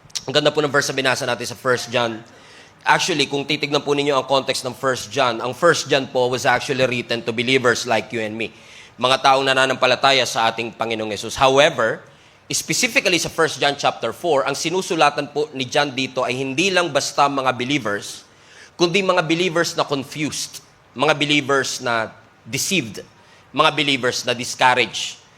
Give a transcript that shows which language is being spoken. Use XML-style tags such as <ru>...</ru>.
<tl>Ang ganda po ng verse na binasa natin sa 1 John.</tl> <en>Actually,</en> <tl>kung titignan po ninyo ang context ng 1 John, ang 1 John po</tl> <en>was actually written to believers like you and me.</en> <tl>Mga taong nananampalataya sa ating Panginoong Yesus. However, specifically sa 1 John chapter 4, ang sinusulatan po ni John dito ay hindi lang basta mga believers, kundi mga believers na confused, mga believers na deceived, mga believers na discouraged.</tl>